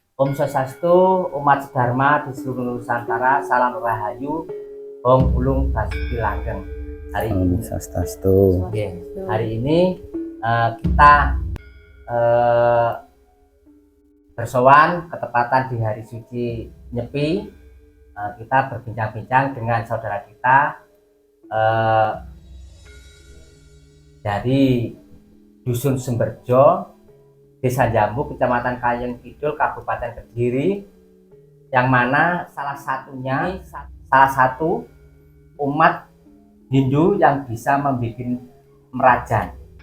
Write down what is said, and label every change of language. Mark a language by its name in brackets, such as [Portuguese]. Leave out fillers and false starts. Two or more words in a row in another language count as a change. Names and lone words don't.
[Balinese] Om Swastiastu, [Indonesian] umat sedharma di seluruh Nusantara, salam rahayu, [Javanese] Om Ulung Basuki Langgeng. [Balinese] Om Swastiastu. [Indonesian] Hari ini kita bersowan ketepatan di hari suci Nyepi. Kita berbincang-bincang dengan saudara kita dari Dusun Sumberjo, Desa Jambu, Kecamatan Kayeng Kidul, Kabupaten Kediri, yang mana salah satu umat Hindu yang bisa membuat merajan.